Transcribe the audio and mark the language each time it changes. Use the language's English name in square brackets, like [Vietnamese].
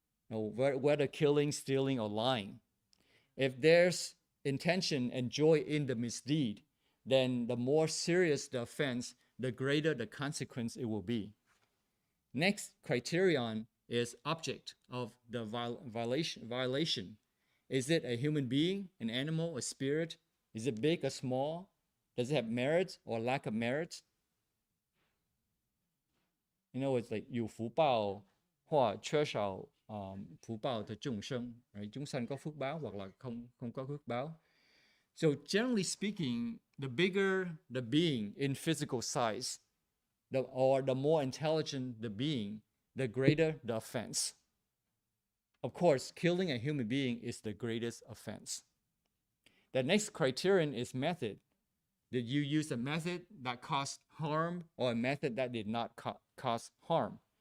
[English] Whether killing, stealing, or lying. If there's intention and joy in the misdeed, then the more serious the offense, the greater the consequence it will be. Next criterion is object of the violation. Is it a human being, an animal, a spirit? Is it big or small? Does it have merit or lack of merit? It's like [Chinese] 有福報或缺少福報的眾生, [English] right? [Vietnamese] 眾生có phước báo hoặc là không có phước báo. [English] So generally speaking, the bigger the being in physical size, or the more intelligent the being, the greater the offense. Of course, killing a human being is the greatest offense. The next criterion is method. Did you use a method that caused harm or a method that did not cause harm?